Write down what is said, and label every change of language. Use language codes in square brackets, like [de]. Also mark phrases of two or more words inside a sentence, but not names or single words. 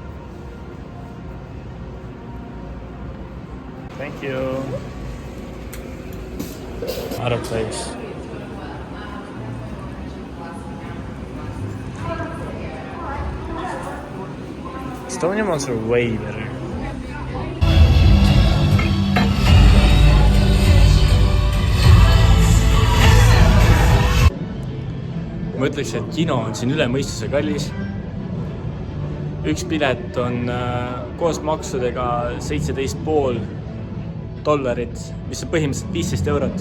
[en] Thank you. Out of place. Estonian ones are way better. [et] Ma ütleks, et kino on siin üle mõistuse kallis. Üks pilet on koos maksudega $17,5, mis on põhimõtteliselt 15 eurot.